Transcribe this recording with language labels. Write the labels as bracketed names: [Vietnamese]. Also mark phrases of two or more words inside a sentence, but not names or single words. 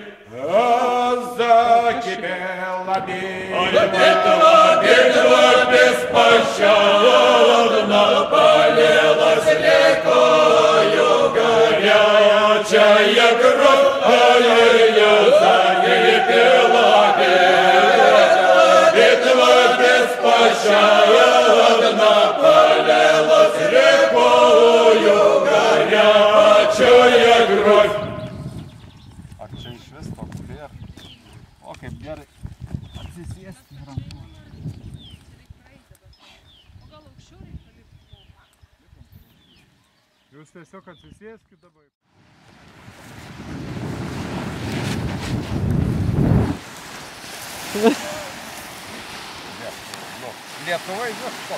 [Russian] Закипела битва беспощадно, полилась рекою горячая кровь, закипела битва беспощадно, полилась рекою горячая кровь. [Lithuanian] Kaip gerai atsisėsti ranku. Jūs tiesiog atsisėskit dabar. Lietuvai visko.